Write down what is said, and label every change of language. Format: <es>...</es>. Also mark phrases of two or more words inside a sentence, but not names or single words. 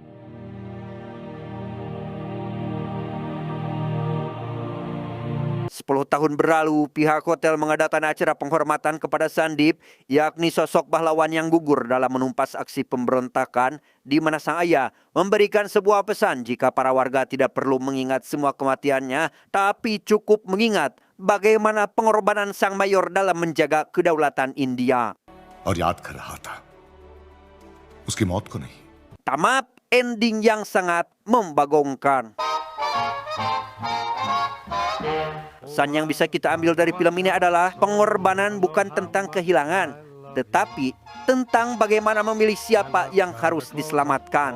<id>Sepuluh tahun berlalu, pihak hotel mengadakan acara penghormatan kepada Sandip, yakni sosok pahlawan yang gugur dalam menumpas aksi pemberontakan, di mana sang ayah memberikan sebuah pesan jika para warga tidak perlu mengingat semua kematiannya, tapi cukup mengingat bagaimana pengorbanan sang mayor dalam menjaga kedaulatan India.</id> <hi>और याद कर रहा था उसकी मौत को नहीं.</hi> <id>Tamat, ending yang sangat membagongkan. Pesan yang bisa kita ambil dari film ini adalah pengorbanan bukan tentang kehilangan, tetapi tentang bagaimana memilih siapa yang harus diselamatkan.</id>